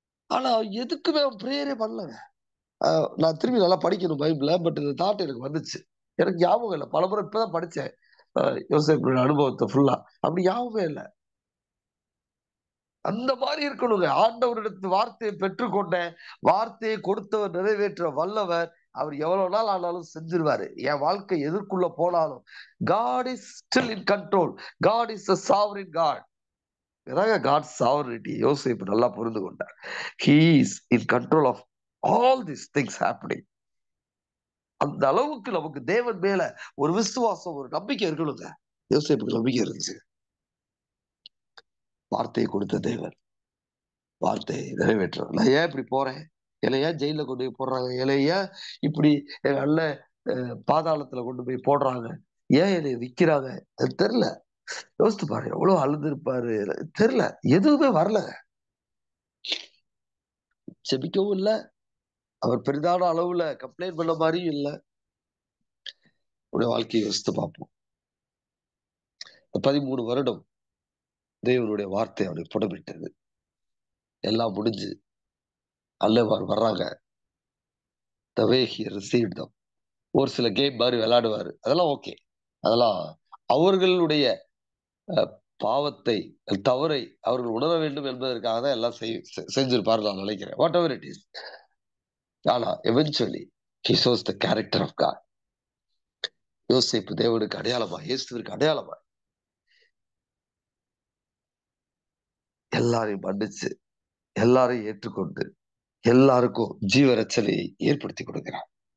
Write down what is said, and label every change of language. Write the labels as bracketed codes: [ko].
[ta] ஆனா எதுக்குமே அவன் பிரேயரே பண்ணலங்க. நான் திரும்பி நல்லா படிக்கணும் பைபிள, பட் இந்த தாட் எனக்கு வந்துச்சு. எனக்கு ஞாபகம் இல்லை, பலமுறை இப்பதான் படிச்சேன் யோசேப்பு அனுபவத்தை ஃபுல்லா. அப்படி ஞாபகமே இல்லை. அந்த மாதிரி இருக்கணுங்க. ஆண்டவரிடத்து வார்த்தையை பெற்றுக்கொண்டேன், வார்த்தையை கொடுத்தவர் நிறைவேற்ற வல்லவர். அவர் எவ்வளவு நாள் ஆனாலும் செஞ்சிருவாரு. என் வாழ்க்கை எதற்குள்ள போனாலும் [en] God is still in control. God is a sovereign God. [ta] இதாங்க [en] God's sovereignty. [ta] யோசேப்பு நல்லா புரிந்து கொண்டார். [en] He is in control of all these things happening. [ta] அந்த அளவுக்கு நமக்கு தேவன் மேல ஒரு விசுவாசம், ஒரு நம்பிக்கை இருக்கணுங்க. யோசேப்புக்கு நம்பிக்கை இருந்துச்சு. வார்த்தையை கொடுத்த தேவன் வார்த்தையை நிறைவேற்ற. நான் ஏன் இப்படி போறேன், என்னை ஏன் ஜெயில கொண்டு போய் போடுறாங்க, என்னை ஏன் இப்படி எங்க அண்ணன் பாதாளத்துல கொண்டு போய் போடுறாங்க, ஏன் என்னை விக்கிறாங்க, அது தெரியல. யோசித்து பாரு, எவ்வளவு அழுது இருப்பாரு, தெரியல. எதுவுமே வரல, செபிக்கவும் இல்லை, அவர் பெரிதான அளவுல கம்ப்ளைண்ட் பண்ண மாதிரியும் இல்லை. உடைய வாழ்க்கையை யோசித்து பார்ப்போம். 13 வருடம் தேவனுடைய வார்த்தை அவனை புடமிட்டது. எல்லாம் முடிஞ்சு அல்லவார் வர்றாங்க. [en] The way he received them. [ta] ஒரு சில கேம் மாதிரி விளையாடுவாரு, அதெல்லாம் ஓகே. அதெல்லாம் அவர்களுடைய பாவத்தை, தவறை அவர்கள் உணர வேண்டும் என்பதற்காக தான் எல்லாம் செஞ்சிருப்பாரு நான் நினைக்கிறேன். [en] Whatever it is. [ta] ஆனா eventually [en] he shows the character of God. [ta] யோசேப்பு தேவனுக்கு அடையாளமா, இயேசுவிற்கு அடையாளமா எல்லாரையும் மன்னிச்சு, எல்லாரையும் ஏற்றுக்கொண்டு, எல்லாருக்கும் ஜீவ ரட்சணையை ஏற்படுத்தி கொடுக்கிறார்.